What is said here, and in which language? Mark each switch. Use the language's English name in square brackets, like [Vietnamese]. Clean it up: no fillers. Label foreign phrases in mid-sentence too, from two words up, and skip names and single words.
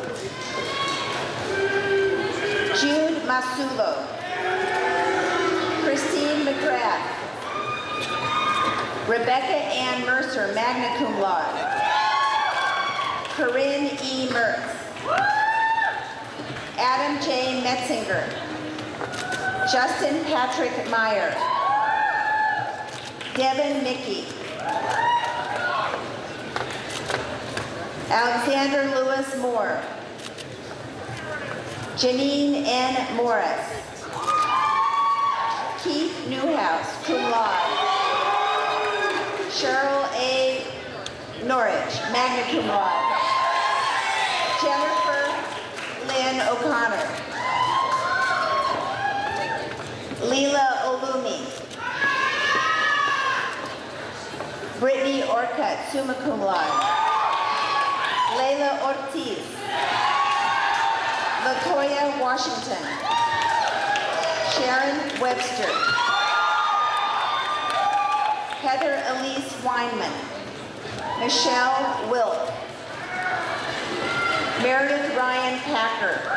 [English] Jude Masulo. Christine McGrath. Rebecca Ann Mercer, [Latin] magna cum laude. [English] Corinne E. Mertz. Adam J. Metzinger. Justin Patrick Meyer. Devin Mickey. Alexander Lewis Moore. Janine N. Morris. Keith Newhouse, [Latin] cum laude. [English] Cheryl A. [Latin] Norwich, magna cum laude. [English] Jennifer Lynn O'Connor. Leela Olumi. Brittany Orcutt, [Latin] summa cum laude. [English] Layla Ortiz. Latoya Washington. Sharon Webster. Heather Elise Weinman. Michelle Wilk. Meredith Ryan Packer.